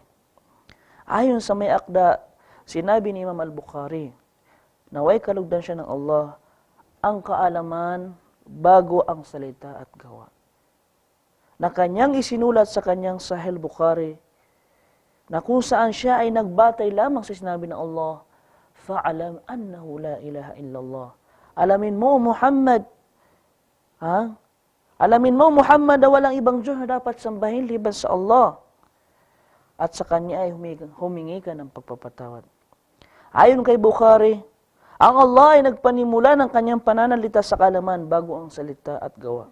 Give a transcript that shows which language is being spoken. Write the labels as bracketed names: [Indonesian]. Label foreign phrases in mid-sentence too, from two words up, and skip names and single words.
[Filipino] Ayon sa may akda, sinabi ni Imam Al-Bukhari, naway kalugdan siya ng Allah, ang kaalaman bago ang salita at gawa. Na kanyang isinulat sa kanyang Sahih Bukhari, na kung saan siya ay nagbatay lamang sa sinabi ng Allah, [Arabic] fa'alam annahu la ilaha illallah. [Filipino] Alamin mo, Muhammad, alamin mo, Muhammad, na walang ibang Diyos na dapat sambahin liban sa Allah. At sa Kanya ay humingi ka ng pagpapatawad. Ayon kay Bukhari, ang Allah ay nagpanimula ng Kanyang pananalita sa kaalaman bago ang salita at gawa.